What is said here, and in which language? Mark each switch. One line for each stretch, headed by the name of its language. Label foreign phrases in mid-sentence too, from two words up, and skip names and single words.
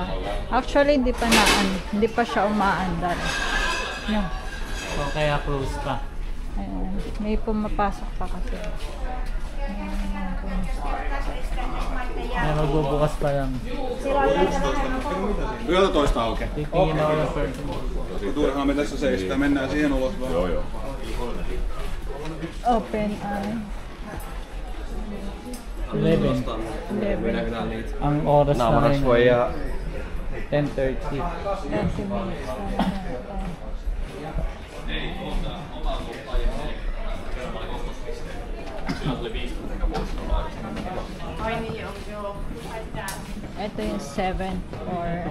Filipino: Actually, hindi pa siya umaandar. No. So kaya close pa. Ayan. May pumapasok pa kasi. May magbubukas pa lang.
Finnish: 11 auki.
Filipino: Titingin ako yung first.
Finnish: Turhaan me tässä seistää. Mennään siihen ulos vaan. Joo.
Filipino: Open 11. Ang oras na rin. 10:30. 30 minutes. Ito yung 7th floor.